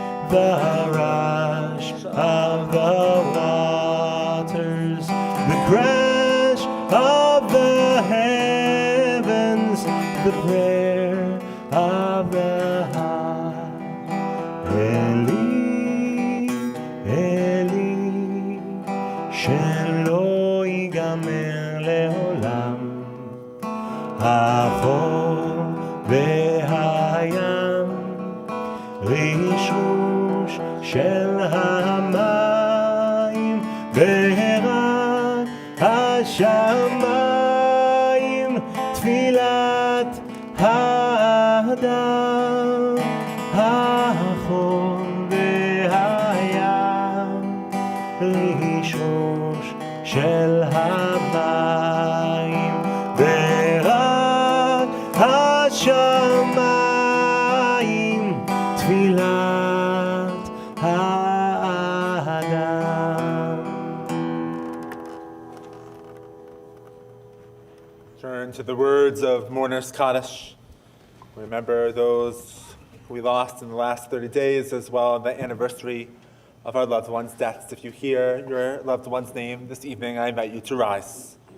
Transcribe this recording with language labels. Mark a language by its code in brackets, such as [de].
[en] the rush of the waters, the crash of the heavens, the prayer of the heart. [he] Eli, Eli, שלא ייגמר לעולם, החול והים, רשרוש של המים, ברק השמיים, תפילת האדם, החול והים, רשרוש של המים, ברק השמיים, תפילת האדם. [en] Turn to the words of Mourner's Kaddish. Remember those we lost in the last 30 days, as well as the anniversary of our loved ones' deaths. If you hear your loved one's name this evening, I invite you to rise.